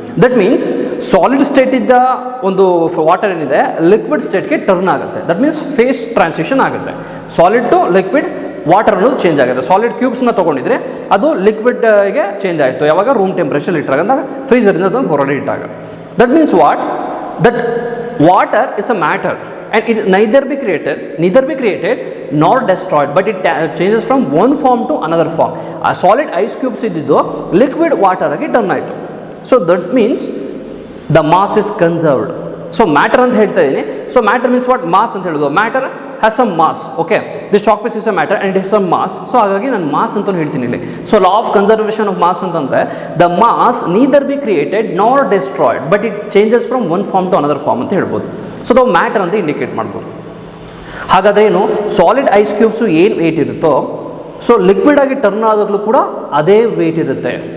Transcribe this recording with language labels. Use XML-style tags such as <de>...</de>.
<en>that means</en> <kn>solid state ಇದ್ದ ಒಂದು water ಏನಿದೆ ಲಿಕ್ವಿಡ್ ಸ್ಟೇಟ್ಗೆ ಟರ್ನ್ ಆಗುತ್ತೆ.</kn> <en>that means</en> <kn>ಫೇಸ್ ಟ್ರಾನ್ಸಿಷನ್ ಆಗುತ್ತೆ. ಸಾಲಿಡ್ ಟು ಲಿಕ್ವಿಡ್ ವಾಟರ್ ಅನ್ನೋದು ಚೇಂಜ್ ಆಗುತ್ತೆ. ಸಾಲಿಡ್ ಕ್ಯೂಬ್ಸ್ನ ತೊಗೊಂಡಿದ್ರೆ ಅದು ಲಿಕ್ವಿಡ್ಗೆ ಚೇಂಜ್ ಆಯಿತು ಯಾವಾಗ, ರೂಮ್ ಟೆಂಪ್ರೇಚರ್ ಇಟ್ಟಾಗ, ಅಂದಾಗ ಫ್ರೀಝರಿಂದ ಅದೊಂದು ಹೊರಗಡೆ ಇಟ್ಟಾಗ.</kn> <en>That means what, that water is a matter and it neither be created nor destroyed, but it changes from one form to another form. A solid ice cubes</en> <kn>iddidu</kn> <en>liquid water</en> <kn>agi</kn> <en>turn ಆಯಿತು. So that means the mass is conserved.</en> <kn>So matter ಅಂತ ಹೇಳ್ತಾ ಇದ್ದೀನಿ.</kn> <en>So matter means what, mass</en> <kn>ಅಂತ ಹೇಳೋದು.</kn> <en>matter has some mass. Okay, this chalk piece is a matter and it has some mass.</en> <kn>So ಹಾಗಾಗಿ ನಾನು mass ಅಂತ ಹೇಳ್ತೀನಿ ಇಲ್ಲಿ.</kn> <en>So law of conservation of mass ಅಂತಂದರೆ the mass neither be created nor destroyed, but it changes from one form to another form</en> <kn>ಅಂತ ಹೇಳ್ಬೋದು. So ನಾವು matter ಅಂತ ಇಂಡಿಕೇಟ್ ಮಾಡ್ಬೋದು. ಹಾಗಾದರೆ ಏನು, ಸಾಲಿಡ್ ಐಸ್ ಕ್ಯೂಬ್ಸು ಏನು ವೇಟ್ ಇರುತ್ತೋ, ಸೊ ಲಿಕ್ವಿಡ್ ಆಗಿ ಟರ್ನ್ ಆದಾಗಲೂ ಕೂಡ ಅದೇ ವೇಟ್ ಇರುತ್ತೆ.</kn>